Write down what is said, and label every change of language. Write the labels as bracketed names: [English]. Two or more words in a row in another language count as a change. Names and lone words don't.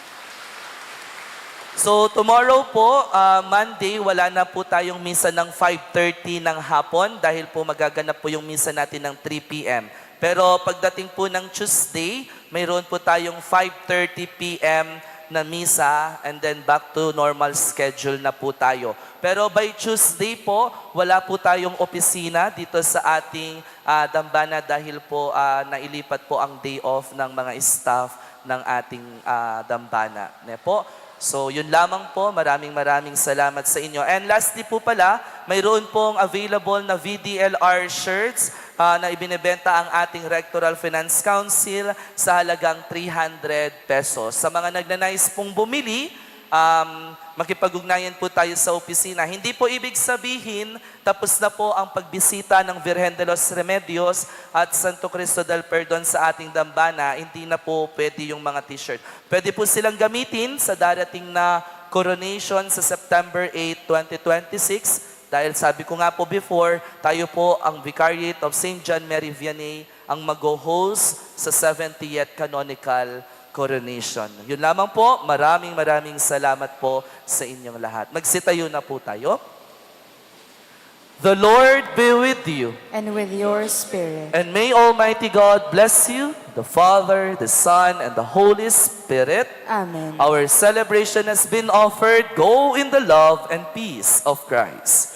[English] So tomorrow [Filipino] po, Monday, wala na po tayong misa ng 5:30 ng hapon dahil po magaganap po yung misa natin ng 3 p.m. Pero pagdating po ng Tuesday, mayroon po tayong 5:30 p.m. na misa [English] and then back to normal schedule [Filipino] na po tayo. Pero [English] by Tuesday [Filipino] po, wala po tayong opisina dito sa ating dambana dahil po nailipat po ang day off ng mga staff ng ating dambana. Po. So yun lamang po, maraming salamat sa inyo. [English] And lastly [Filipino] po pala, mayroon pong available na VDLR shirts na ibinebenta ang ating Rectoral Finance Council sa halagang 300 pesos. Sa mga nagnanais pong bumili, makipag-ugnayan po tayo sa opisina. Hindi po ibig sabihin, tapos na po ang pagbisita ng Virgen de los Remedios at Santo Cristo del Perdon sa ating dambana, hindi na po pwede yung mga t-shirt. Pwede po silang gamitin sa darating na coronation sa September 8, 2026. Dahil sabi ko nga po before, tayo po ang Vicariate of St. John Mary Vianney ang mag-host sa 70th Canonical Coronation. Yun lamang po, maraming salamat po sa inyong lahat. Magsitayo na po tayo. [English] The Lord be with you. And with your spirit. And may Almighty God bless you, the Father, the Son, and the Holy Spirit. Amen. Our celebration has been offered. Go in the love and peace of Christ.